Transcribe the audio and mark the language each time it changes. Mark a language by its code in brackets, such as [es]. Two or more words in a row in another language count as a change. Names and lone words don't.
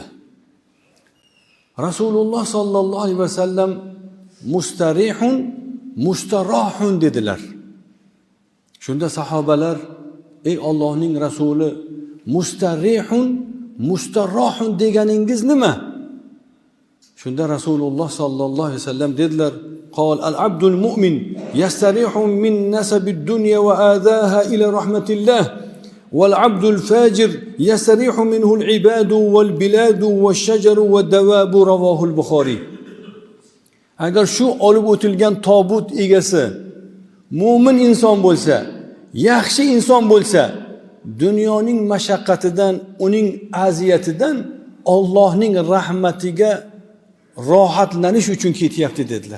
[ar] رسول الله صلى الله عليه وسلم مستريح مستراح dedilar. [uz] Shunda sahobalar, ey Allohning rasuli, [ar] mustarihun mustarahun [uz] deganingiz nima? Shunda [ar] رسول الله صلى الله عليه وسلم dedilar: "قال العبد المؤمن يستريح من نصب الدنيا وأذاها إلى رحمة الله والعبد الفاجر يستريح منه العباد والبلاد والشجر والدواب." رواه البخاري. [uz] Agar shu olib o'tilgan tobut egasi mu'min inson bo'lsa, yaxshi inson bo'lsa, dunyoning mashaqqatidan, uning aziyatidan Allohning rahmatiga rohatlanish uchun ketyapti dedilar.